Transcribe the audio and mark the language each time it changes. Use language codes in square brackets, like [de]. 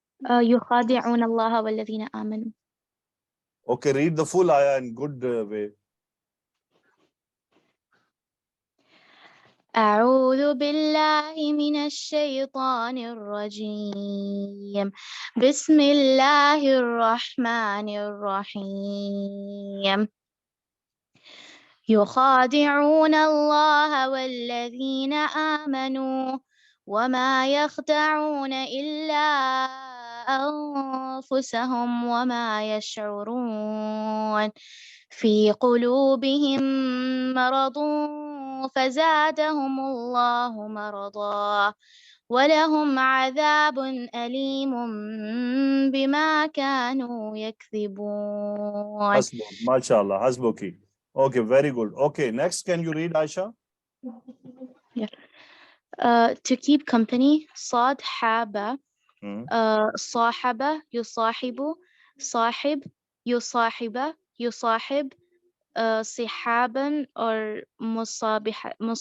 [ar] يخادعون الله والذين آمنوا. [en] Okay, read the full ayah in good way. [ar] أعوذ بالله من الشيطان الرجيم. بسم الله الرحمن الرحيم. يخادعون الله والذين آمنوا وما يخدعون إلا أنفسهم وما يشعرون. في قلوبهم مرض فزادهم الله مرضا ولهم عذاب أليم بما كانوا يكذبون. [en] Hasbuk, mashallah, hasbuki. Okay, very good. Okay, next, can you read, Aisha? To keep company, [ar] صاد حابة Hmm. صاحب يصاحب صاحب يصاحب يصاحب صحابا or مصابحة